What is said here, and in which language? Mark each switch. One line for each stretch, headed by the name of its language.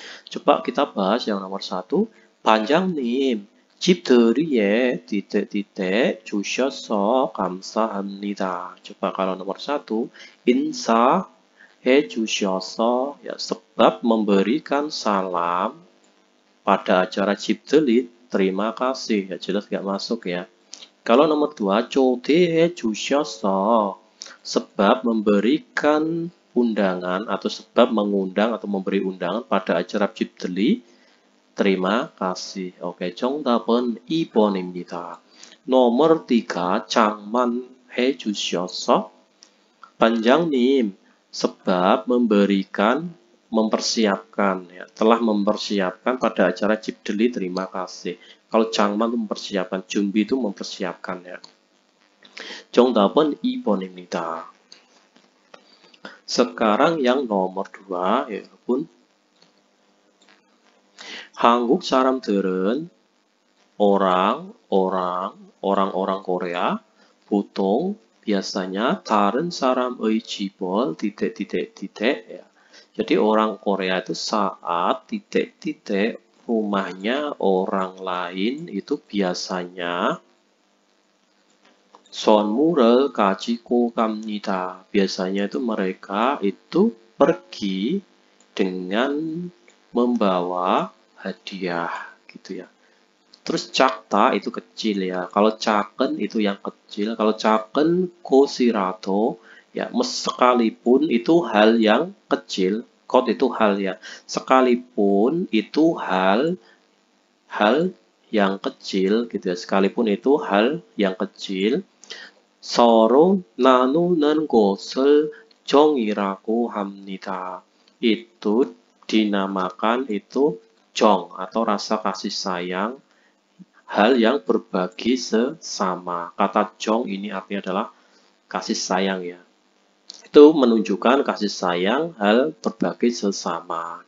Indonesian: Coba kita bahas yang nomor 1.
Korean: 반장님, 집들이에 titik-titik 주셔서 감사합니다.
Indonesian: Coba kalau nomor 1,
Korean: 인사해 주셔서,
Indonesian: ya, sebab memberikan salam pada acara 집들이, terima kasih, ya jelas nggak masuk ya. Kalau nomor 2,
Korean: 초대해 주셔서,
Indonesian: sebab memberikan undangan atau sebab mengundang atau memberi undangan pada acara 집들이, terima kasih.
Korean: Oke, 정답은 2번입니다.
Indonesian: nomor 3,
Korean: 장만해 주셔서, 반장님, sebab
Indonesian: mempersiapkan ya, telah mempersiapkan pada acara Jibdeli terima kasih. Kalau Changman itu mempersiapkan, Jumbi itu mempersiapkan ya.
Korean: 정답은 2번입니다.
Indonesian: Sekarang yang nomor 2 ya, 여러분.
Korean: 한국 사람들은
Indonesian: orang-orang Korea
Korean: 보통
Indonesian: biasanya
Korean: 다른 사람의 집을 titik-titik-titik ya.
Indonesian: Jadi orang Korea itu saat titik-titik rumahnya orang lain itu biasanya
Korean: 선물을 가지고 갑니다.
Indonesian: Biasanya itu mereka itu pergi dengan membawa hadiah gitu ya. Terus 작다 itu kecil ya. Kalau 작은 itu yang kecil. Kalau 작은 것이라도 ya sekalipun itu hal yang kecil. 것 itu hal ya. Sekalipun itu hal yang kecil gitu ya. Sekalipun itu hal yang kecil.
Korean: 서로 나누는 것을 정이라고 합니다.
Indonesian: Itu dinamakan itu 정 atau rasa kasih sayang, hal yang berbagi sesama. Kata 정 ini artinya adalah kasih sayang ya. Itu menunjukkan kasih sayang, hal berbagi sesama.